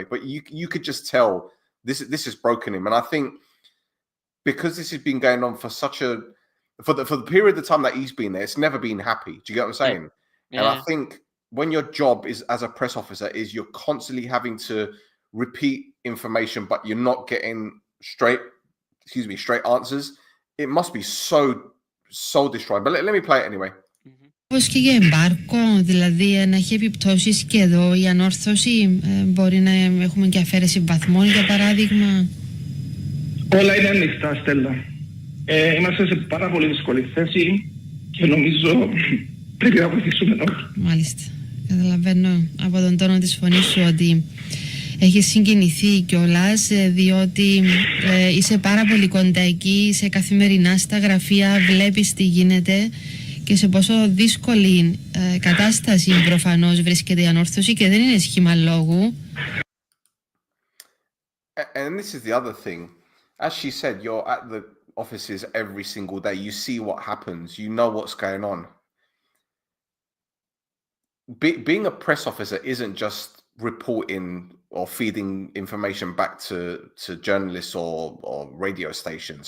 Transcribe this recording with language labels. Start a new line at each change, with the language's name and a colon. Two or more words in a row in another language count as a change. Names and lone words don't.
English: But you could just tell this has broken him. And I think because this has been going on for for the period of time that he's been there, it's never been happy. Do you get what I'm saying? Yeah. And I think when your job is as a press officer is you're constantly having to repeat information, but you're not getting straight answers. It must be so destroying. But let me play it anyway.
Greek: Όπως και για εμπάρκο, δηλαδή να έχει επιπτώσεις και εδώ η ανόρθωση, μπορεί να έχουμε και αφαίρεση βαθμών για παράδειγμα. Όλα είναι ανοιχτά, Στέλλα. Είμαστε σε πάρα πολύ δύσκολη θέση και νομίζω πρέπει να βοηθήσουμε όλοι. Μάλιστα. Καταλαβαίνω από τον τόνο της φωνής σου ότι έχεις συγκινηθεί κιόλας, διότι είσαι πάρα πολύ κοντά εκεί, είσαι καθημερινά στα γραφεία, βλέπεις τι γίνεται και σε πόσο δύσκολη κατάσταση προφανώς βρίσκεται η ανόρθωση και δεν είναι σχήμα λόγου.
English: And this is the other thing. As she said, you're at the offices every single day. You see what happens. You know what's going on. Being a press officer isn't just reporting or feeding information back to journalists or radio stations.